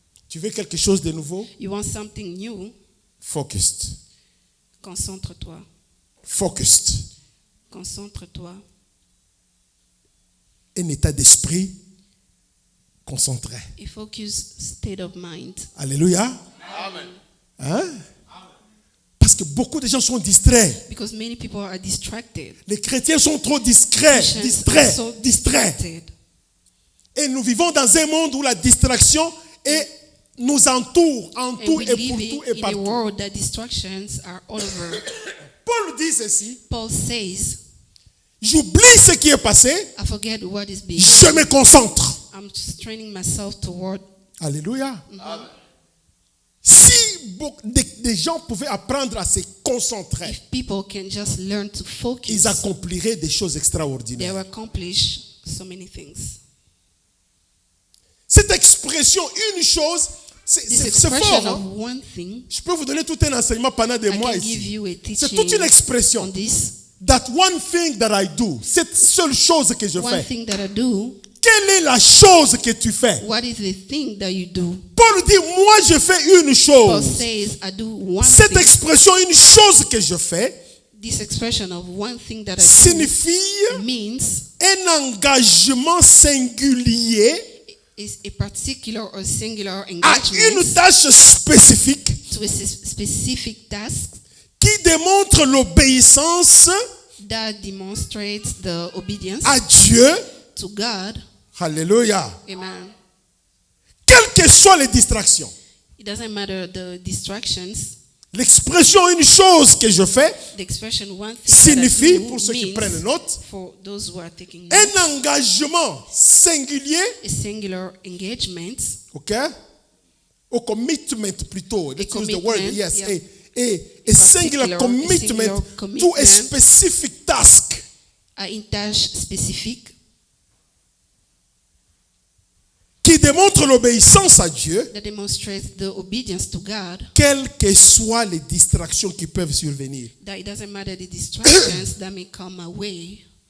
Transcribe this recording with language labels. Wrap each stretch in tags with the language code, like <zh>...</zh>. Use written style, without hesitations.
<fr>Tu veux quelque chose de nouveau?</fr> <en>You want something new? Focused.</en> <fr>Concentre-toi.</fr> <en>Focused.</en> <fr>Concentre-toi. Un état d'esprit concentré.</fr> <en>A focused state of mind.</en> <fr>Alléluia. Hein? Parce que beaucoup de gens sont distraits.</fr> <en>Because many people are distracted.</en> <fr>Les chrétiens sont trop discrets,</fr> <en>Christians</en> <fr>distraits,</fr> <en>are so</en> <fr>distraits.</fr> <en>distracted.</en> <fr>Et nous vivons dans un monde où la distraction nous entoure en</fr> <en>And</en> <fr>tout</fr> <en>we</en> <fr>et</fr> <en>live</en> <fr>pour tout et</fr> <en>in a</en> <fr>partout.</fr> <en>world that distractions are all over.</en> <fr>Paul dit ceci,</fr> <en>Paul says,</en> <fr>j'oublie ce qui est passé,</fr> <en>I forget what is being</en> <fr>je me concentre.</fr> <en>I'm just training myself toward. Alléluia.</en> <fr>Si des gens pouvaient apprendre à se concentrer,</fr> <en>If people can just learn to focus,</en> <fr>ils accompliraient des choses</fr> <en>they</en> <fr>extraordinaires.</fr> <en>will accomplish so many things.</en> <fr>Cette expression, une chose,</fr> <en>This</en> <fr>c'est</fr> <en>expression</en> <fr>fort.</fr> <en>of</en> <fr>Hein?</fr> <en>one thing,</en> <fr>Je peux vous donner tout un enseignement pendant des</fr> <en>I</en> <fr>mois</fr> <en>can give</en> <fr>ici.</fr> <en>you a</en> <fr>C'est</fr> <en>teaching</en> <fr>toute une expression.</fr> <en>on this. That one thing that I do,</en> <fr>cette seule chose que je</fr> <en>One</en> <fr>fais.</fr> <en>thing that I do,</en> <fr>Quelle est la chose que tu fais?</fr> <en>what is the thing that you do?</en> <fr>Paul dit, moi je fais une</fr> <en>Paul</en> <fr>chose.</fr> <en>says, I do one</en> <fr>Cette</fr> <en>thing.</en> <fr>expression, une chose que je fais,</fr> <en>This expression of one thing that I do</en> <fr>signifie</fr> <en>means</en> <fr>un engagement singulier</fr> <en>is a particular or singular</en> <fr>à une</fr> <en>engagement</en> <fr>tâche spécifique</fr> <en>to a specific task</en> <fr>qui démontre l'obéissance</fr> <en>that demonstrates the obedience</en> <fr>à Dieu.</fr> <en>to God. Alléluia. Amen.</en> <fr>Quelles que soient les distractions.</fr> <en>It doesn't matter the distractions.</en> <fr>L'expression une chose que je fais</fr> <en>The expression one thing</en> <fr>signifie,</fr> <en>that I do</en> <fr>pour ceux qui</fr> <en>means,</en> <fr>prennent note,</fr> <en>for those who are taking note,</en> <fr>un engagement singulier,</fr> <en>a singular engagement, okay? Or commitment plutôt. Let's use the word, commitment, yes. yeah. A singular commitment to a specific task.</en> <fr>à une tâche spécifique Qui démontre l'obéissance à Dieu,</fr> <en>that demonstrates the obedience to God,</en> <fr>quelles que soient les distractions qui peuvent survenir.</fr> <en>that it doesn't matter the distractions that may come my way.</en>